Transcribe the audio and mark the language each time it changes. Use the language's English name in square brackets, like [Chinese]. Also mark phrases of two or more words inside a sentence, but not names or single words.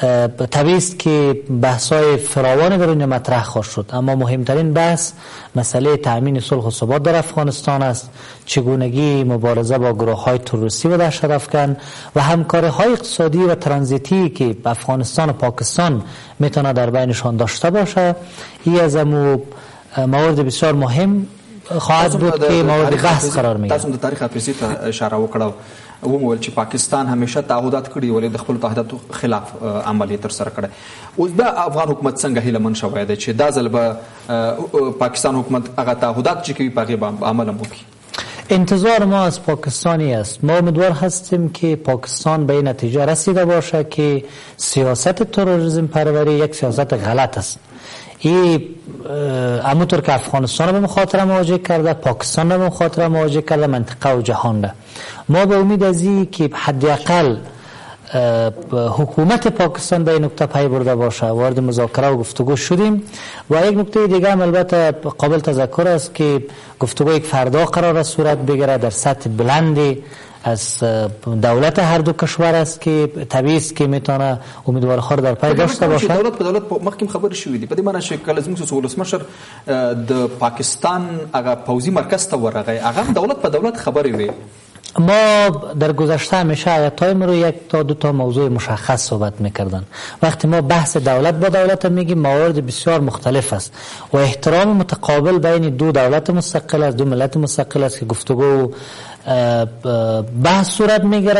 [Persian] طبیعی است که بحث‌های فراوان در اینجا مطرح خواهد شد، اما مهمترین بحث مسئله تأمین صلح و ثبات در افغانستان است، چگونگی مبارزه با گروه‌های تروریستی و دهشت‌افکن و همکاری‌های اقتصادی و ترانزیتی که افغانستان و پاکستان میتونه در بینشان داشته باشه. این از موارد بسیار مهم خواهد بود که مورد بحث قرار میگیره. [Pashto] تاسو د تاریخ حافظي ته اشاره وکړه ومویل چې پاکستان همیشه تعهدات کړي ولې د خپل تعهداتو خلاف عملی تر سره کړي. اوس د افغان حکومت څنګه هیله من شوی دی چې دا ځل به پاکستان حکومت هغه تعهدات چې کوي په هغې به عمل هم وکړي؟ [Persian] انتظار ما از پاکستانی است. ما امیدوار هستیم که پاکستان به این نتیجه رسیده باشه که سیاست تروریسم پروری یک سیاست غلط است. این همونطور که افغانستان به مخاطره مواجه کرده، پاکستان به مخاطره مواجه کرده، منطقه و جهان ده. ما به امید از این که حداقل حکومت پاکستان به این نکته پی برده باشه وارد مذاکره و گفتگو شدیم. و یک نکته دیگه هم البته قابل تذکر است که گفتگو یک فردا قرار است صورت بگیره در سطح بلندی از دولت هر دو کشور است که طبیعی است که میتونه امیدوارخوار در پی داشته باشه. [Pashto] دولت په دولت مخکې خبرې شوې دي په دې معنی چې کله زموږ ولسمشر د پاکستان هغه پوځي مرکز ته ورغی هغه دولت په دولت خبرې وي. [Persian] ما در گذشته همیشه آیت‌های رو یک تا دو تا موضوع مشخص صحبت میکردن. وقتی ما بحث دولت با دولت میگیم موارد بسیار مختلف است و احترام متقابل بین دو دولت مستقل است، دو ملت مستقل است که گفتگو بحث صورت میگیره.